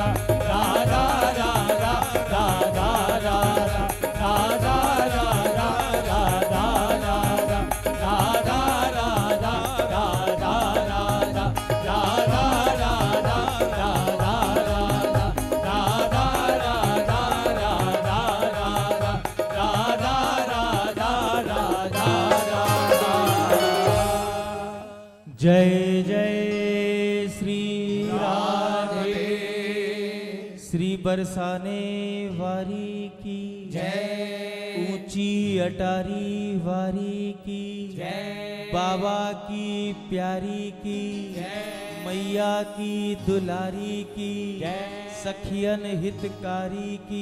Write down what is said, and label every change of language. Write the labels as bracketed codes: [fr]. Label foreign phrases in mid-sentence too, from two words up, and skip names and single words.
[hi] राधा राधा राधा राधा, राधा राधा राधा राधा, राधा राधा राधा राधा, राधा राधा राधा राधा, राधा राधा राधा राधा, राधा राधा राधा राधा। जय जय श्री राधे श्री बरसाने वारी की जय, ऊंची अटारी वारी की जय, बाबा की प्यारी की जय, मैया की दुलारी की जय, सखियन हितकारी की